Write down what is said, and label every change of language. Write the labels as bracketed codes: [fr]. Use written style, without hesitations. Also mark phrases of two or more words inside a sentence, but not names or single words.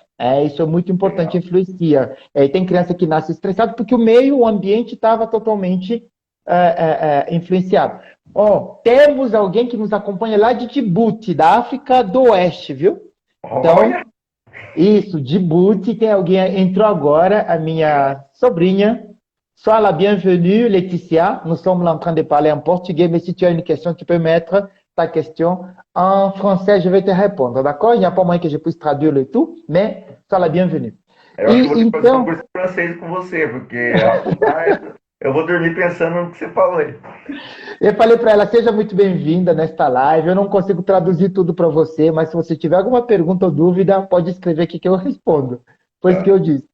[pt] Isso é muito importante, influencia. Tem criança que nasce estressada porque o ambiente estava totalmente influenciado. Temos alguém que nos acompanha lá de Djibouti, da África do Oeste, viu? Então, isso, Djibouti, tem alguém, entrou agora, a minha sobrinha. [fr] Sois la bienvenue, Laetitia. Nous sommes là en train de parler en portugais, mais si tu as une question, tu peux mettre ta question en français, je vais te répondre, d'accord? Il n'y a pas moyen que je puisse traduire le tout, mais sois la bienvenue. [pt] Eu acho que vou ter que fazer um curso de francês com você, porque eu vou dormir pensando no que você falou aí. Eu falei para ela, seja muito bem-vinda nesta live. Eu não consigo traduzir tudo para você, mas se você tiver alguma pergunta ou dúvida, pode escrever aqui que eu respondo. Foi isso que eu disse.